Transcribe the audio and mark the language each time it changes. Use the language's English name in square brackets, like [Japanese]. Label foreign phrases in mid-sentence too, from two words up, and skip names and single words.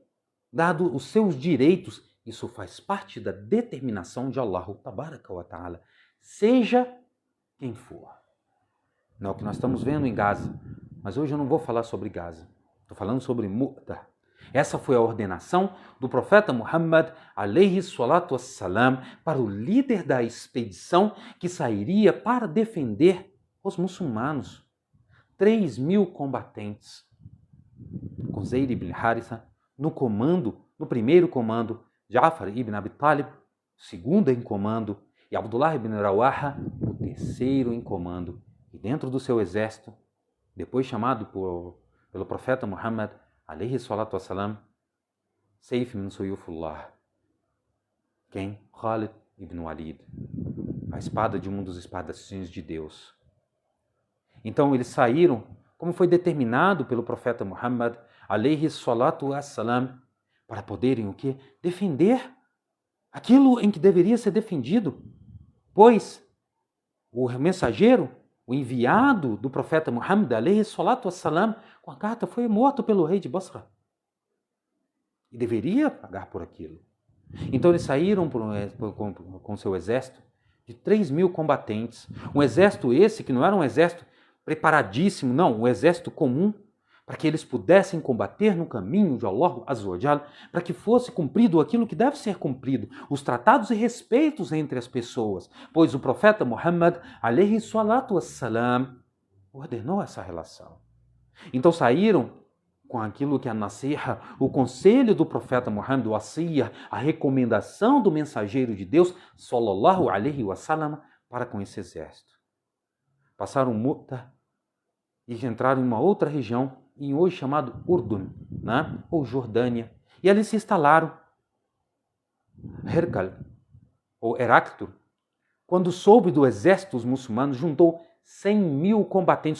[Portuguese] Dado os seus direitos. Isso faz parte da determinação de [Arabic] الله تبارك وتعالى. [Portuguese] Seja quem for. Não é o que nós estamos vendo em Gaza. Mas hoje eu não vou falar sobre Gaza. Estou falando sobre Mu'tah. Essa foi a ordenação do profeta Muhammad [Arabic] عليه الصلاة والسلام [Portuguese] para o líder da expedição que sairia para defender os muçulmanos. 3.000 combatentes. Com Zayd ibn Haritha no comando, no primeiro comando, Ja'far ibn Abi Talib, segundo em comando, e Abdullah ibn Rawaha, o terceiro em comando. E dentro do seu exército, depois chamado pelo profeta Muhammad [Arabic] عليه الصلاة والسلام, سيف من سيوف الله. [Portuguese] Quem? Khalid ibn Walid. A espada de um dos espadachins de Deus. Então eles saíram, como foi determinado pelo profeta Muhammad [Arabic] عليه الصلاة والسلام, [Portuguese] para poderem o quê? Defender aquilo em que deveria ser defendido. Pois o mensageiro, o enviado do profeta Muhammad [Arabic] عليه الصلاة والسلام, [Portuguese] com a carta foi morto pelo rei de Basra. E deveria pagar por aquilo. Então eles saíram com seu exército de 3.000 combatentes. Um exército esse que não era um exército preparadíssimo, não, um exército comum, para que eles pudessem combater no caminho de [Arabic] الله عز وجل, [Portuguese] para que fosse cumprido aquilo que deve ser cumprido, os tratados e respeitos entre as pessoas, pois o profeta Muhammad [Arabic] عليه الصلاة والسلام [Portuguese] ordenou essa relação. Então saíram com aquilo que é a nasiha, o conselho do profeta Muhammad, o asiyah, a recomendação do mensageiro de Deus, [Arabic] صلى الله عليه وسلم, [Portuguese] para com esse exército. Passaram Mu'tah e entraram em uma outra região, em hoje chamado Urdun, né? Ou Jordânia. E ali se instalaram. Herkal, ou Heráclito, quando soube do exército dos muçulmanos, juntou 100.000 combatentes.